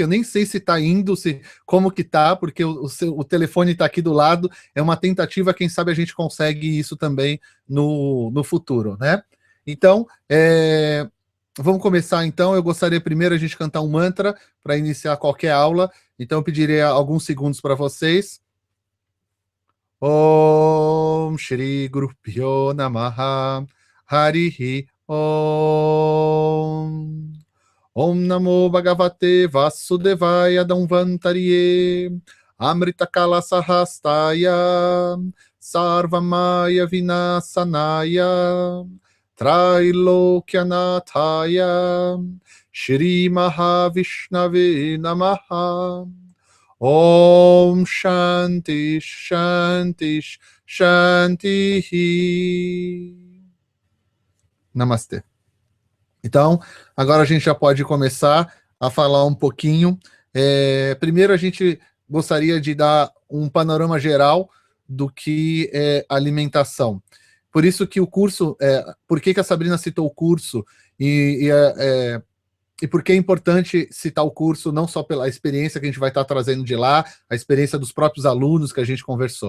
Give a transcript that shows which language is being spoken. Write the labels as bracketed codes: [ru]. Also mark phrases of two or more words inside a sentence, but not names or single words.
[pt] Eu nem sei se está indo, como que tá, porque o telefone está aqui do lado. É uma tentativa, quem sabe a gente consegue isso também no futuro, né? Então, vamos começar então. Eu gostaria primeiro a gente cantar um mantra para iniciar qualquer aula, então eu pediria alguns segundos para vocês. [sa] ओम श्री गुरु प्यो नमः हरिः ओम. ओम नमो भगवते वासुदेवाय धन्वन्तरये अमृत कल सहस्ताय सर्वामय विनाशनाय त्रैलोक्यनाथाय श्री महाविष्णवे नमः. ओम शान्ति शान्ति शान्ति. [pt] Namastê. Então, agora a gente já pode começar a falar um pouquinho. Primeiro, a gente gostaria de dar um panorama geral do que é alimentação. Por isso que o curso, por que a Sabrina citou o curso, e por que é importante citar o curso, não só pela experiência que a gente vai estar trazendo de lá, a experiência dos próprios alunos que a gente conversou.